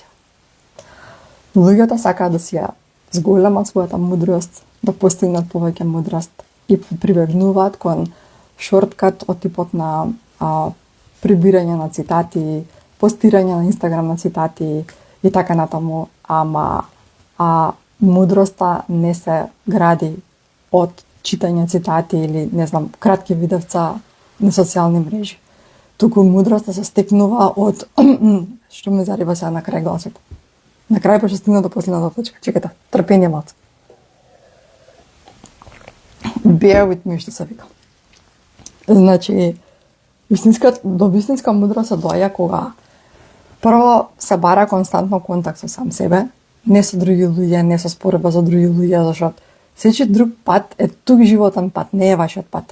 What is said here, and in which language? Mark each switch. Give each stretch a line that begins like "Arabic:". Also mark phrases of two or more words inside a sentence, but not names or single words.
Macedonian: Луѓето сакаат да си ја зголемат својата мудрост, да постигнат повеќе мудрост и прибегнуваат кон шорткат од типот на прибирање на цитати, постирање на Инстаграм на цитати и така натаму, ама мудроста не се гради од читање цитати или, не знам, кратки видевца на социјални мрежи. Туку мудроста се стекнува од што ме зарива сега на крај гласот. На крај па што стигна до последната точка. Чекате, трпение малце.
English: Bear with me,
Macedonian: што се вика. Значи, до вистинска мудрост се доаѓа кога прво се бара константно контакт со сам себе, не со други луѓе, не со спореба за други луѓе, зашто сечи друг пат е тук животен пат, не е вашиот пат.